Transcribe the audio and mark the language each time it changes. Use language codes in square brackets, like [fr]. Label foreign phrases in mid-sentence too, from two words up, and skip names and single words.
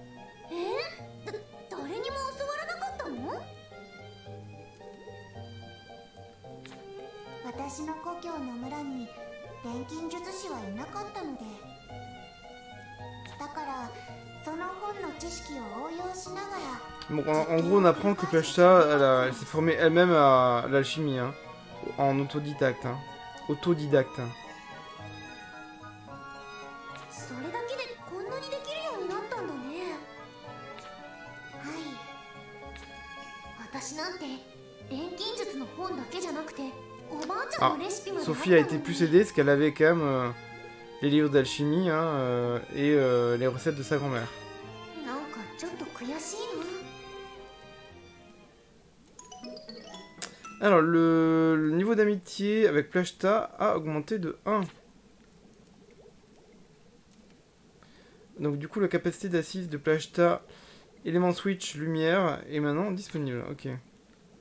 [ja] 誰にも教わらなかったの？私の故郷の村に錬金術師はいなかったので、だからその本の知識を応用しながら。 [fr] Bon, en gros, on apprend que Plachta, elle s'est formée elle-même à l'alchimie, hein, en autodidacte. Hein. Autodidacte. [ja] それだけでこんなにできるようになったんだね。はい。私なんて錬金術の本だけじゃなくて、おばあちゃんのレシピまで。 [fr] Sophie a été plus aidée parce qu'elle avait quand même les livres d'alchimie hein, et les recettes de sa grand-mère. [ja] なんかちょっと悔しいな。 [fr] Alors, le niveau d'amitié avec Plachta a augmenté de 1. Donc du coup, la capacité d'assise de Plachta, élément switch, lumière, est maintenant disponible.